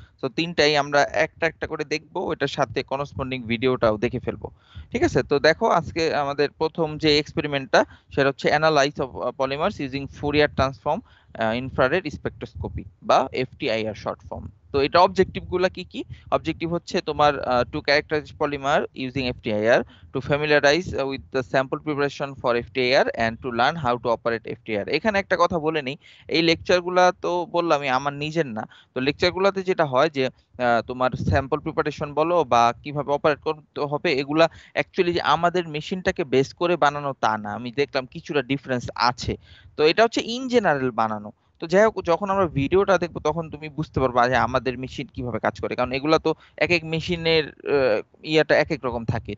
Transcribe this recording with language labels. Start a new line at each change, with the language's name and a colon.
Bangla: তো তিনটাই আমরা একটা একটা করে দেখবো, এটার সাথে করসপন্ডিং ভিডিওটাও দেখে ফেলবো। ঠিক আছে, তো দেখো আজকে আমাদের প্রথম যে এক্সপেরিমেন্টটা সেটা হচ্ছে
English: analyse of polymers using Fourier transform infrared spectroscopy
Bangla: বা এফটিআইআর শর্ট ফর্ম। তো এটা অবজেক্টিভ গুলা কি কি?
English: objective
Bangla: হচ্ছে তোমার
English: To characterise polymer using FTIR, to familiarize with the sample preparation for FTIR and to learn how to operate FTIR।
Bangla: এখানে একটা কথা বলে নেই, এই লেকচারগুলা তো বললামই আমার নিজের না। তো লেকচারগুলোতে যেটা হয় যে তোমার স্যাম্পল প্রিপারেশন বলো বা কিভাবে অপারেট করতে হবে, এগুলা অ্যাকচুয়ালি যে আমাদের মেশিনটাকে বেস করে বানানো তা না, আমি দেখলাম কিছুটা ডিফারেন্স আছে। তো এটা হচ্ছে ইন জেনারেল বানানো। তো যাই হোক, যখন আমরা ভিডিওটা দেখবো তখন তুমি বুঝতে পারবা যে আমাদের মেশিন কিভাবে কাজ করে, কারণ এগুলা তো এক এক মেশিনের ইয়াটা এক এক রকম থাকে।